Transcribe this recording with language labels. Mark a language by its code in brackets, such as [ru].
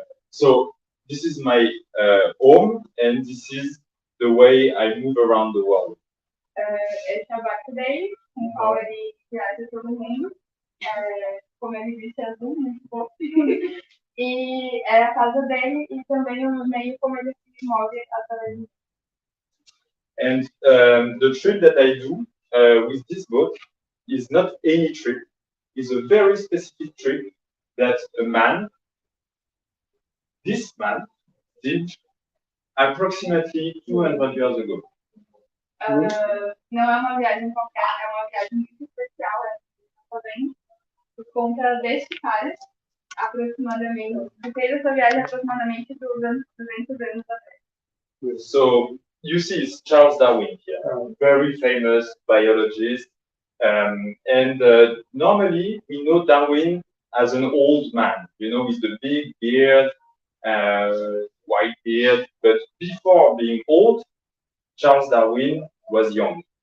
[en] So this is my home, and this is the way I move around the world. [pt] Esse é o barco dele, com o qual ele viaja todo mundo. Como ele disse, azul, muito bom. E é a casa dele e também o meio como ele se move através do. [en] And the trip that I do with this boat is not any trip. It's a very specific trip that this man, did approximately 200 years ago. [pt] Não é uma viagem qualquer, é uma viagem muito especial, também, por conta desse cara, aproximadamente, que fez essa viagem aproximadamente dos 200 anos atrás. [en] So, you see, it's Charles Darwin here, very famous biologist, and normally we know Darwin as an old man, you know, with the big beard, white beard, but before being old, Charles Darwin was young.